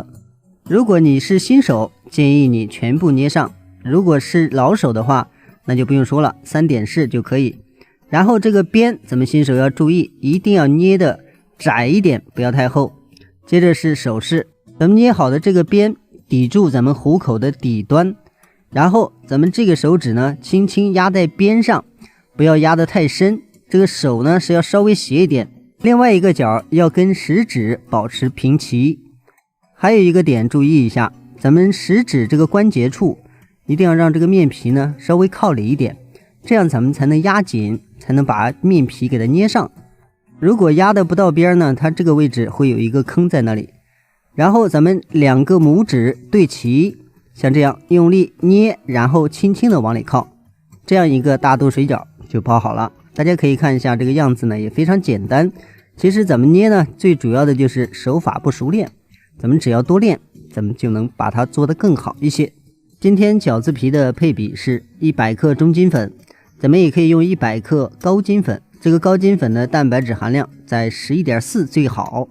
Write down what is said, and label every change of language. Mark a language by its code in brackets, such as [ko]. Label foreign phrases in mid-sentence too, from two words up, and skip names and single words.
[zh] 如果你是新手，建議你全部捏上；如果是老手的話，那就不用說了，3點式就可以。然後這個邊咱們新手要注意，一定要捏的窄一點，不要太厚。接着是手勢，咱們捏好的這個邊抵住咱們虎口的底端，然後咱們這個手指呢輕輕壓在邊上，不要壓得太深，這個手呢是要稍微斜一點，另外一個角要跟食指保持平齊。還有一個點注意一下，咱們食指這個關節處一定要讓這個面皮呢稍微靠裡一點，這樣咱們才能壓緊，才能把面皮給它捏上。如果壓得不到邊呢，它這個位置會有一個坑在那裡。然後咱們兩個拇指對齊，像這樣用力捏，然後輕輕的往裡靠，這樣一個大肚水餃就包好了。大家可以看一下這個樣子呢，也非常簡單。其實咱們捏呢，最主要的就是手法不熟練，咱們只要多練，咱們就能把它做得更好一些。今天餃子皮的配比是100克中筋粉，咱們也可以用100克高筋粉。這個高筋粉的蛋白質含量在 11.4 最好。